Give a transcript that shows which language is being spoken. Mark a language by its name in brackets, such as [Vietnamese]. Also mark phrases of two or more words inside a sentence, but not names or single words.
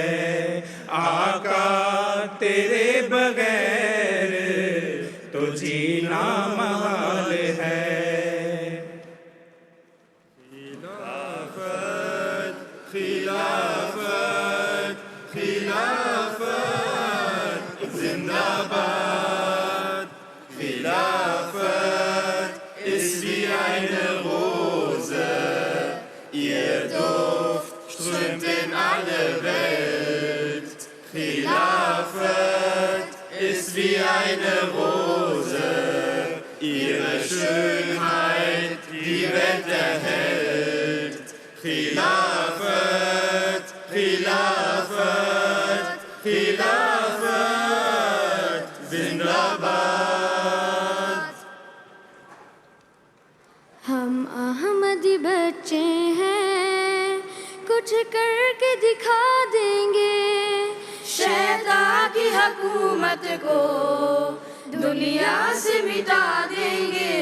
[Urdu] آقا تیرے بغیر تو جینا محال ہے. خلافت خلافت زندہ باد. [German] Khilafat ist wie eine Rose, ihr Duft strömt in alle Welt. Khilafat ist wie eine Rose, ihre Schönheit die Welt erhält. [Urdu] خلافت، خلافت، خلافت، زندہ باد. ہم احمدی بچے ہیں، کچھ کر کے دکھا دیں گے، شیطان کی حکومت کو دنیا سے مٹا دیں گے.